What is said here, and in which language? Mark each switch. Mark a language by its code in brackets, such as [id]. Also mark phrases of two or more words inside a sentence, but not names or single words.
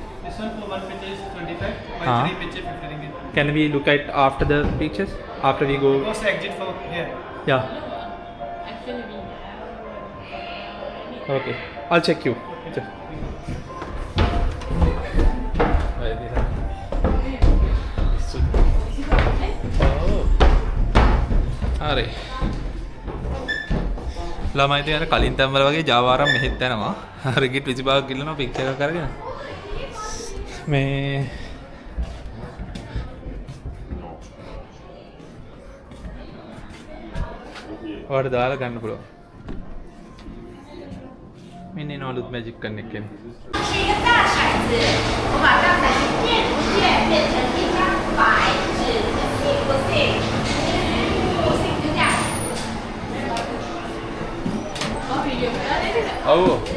[en] This one for one picture is 25. By Huh? 3 picture 50 ringgit. Can we look at after the pictures? After we go? Go to exit for here. Yeah. Actually, Okay. I'll check you. Check. [si] හරි. ළමයි තියන කලින් තැන්වල වගේ ජාවාරම් මෙහෙත් යනවා. රිගිට් 25ක් ගිල්ලනවා පික්චර් එකක් අරගෙන. මේ ඔයාලට දාලා ගන්න පුළුවන්. මෙන්න එන අලුත් මැජික් කරන එක කියන්නේ. [zh] 是一个大骰子，我把大骰子变变成一张白纸，不行，就这样。 [si] ඔව්.